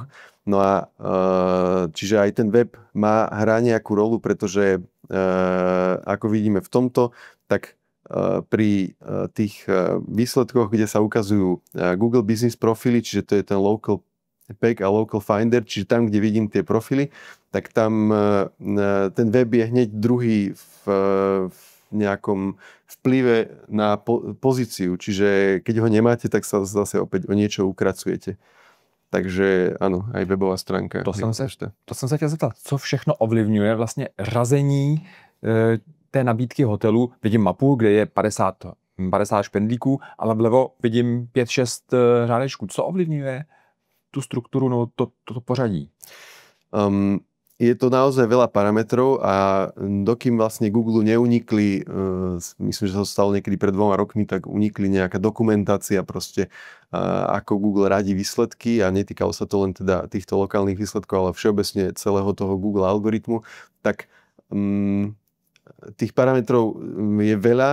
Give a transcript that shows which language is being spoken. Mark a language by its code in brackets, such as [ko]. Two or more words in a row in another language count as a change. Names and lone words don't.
[sk] No a čiže aj ten web hrá nejakú rolu, pretože ako vidíme v tomto, tak pri tých výsledkoch, kde sa ukazujú Google Business profily, čiže to je ten Local Pack a Local Finder, čiže tam, kde vidím tie profily, tak tam ten web je hneď druhý v nejakom vplyve na pozíciu. Čiže keď ho nemáte, tak sa zase opäť o niečo ukracujete. Takže áno, aj webová stránka. [cs] To jsem se chtěl zeptat, co všechno ovlivňuje vlastně řazení té nabídky hotelu. Vidím mapu, kde je 50 špendlíků, ale vlevo vidím 5-6 řádečků. Co ovlivňuje [sk] tú struktúru, [cs] no to pořadí? [sk] Je to naozaj veľa parametrov a dokým vlastne Google neunikli, myslím, že sa stalo niekedy pred 2 rokmi, tak unikli nejaká dokumentácia proste, ako Google radí výsledky a netýkalo sa to len teda týchto lokálnych výsledkov, ale všeobecne celého toho Google algoritmu, tak tých parametrov je veľa.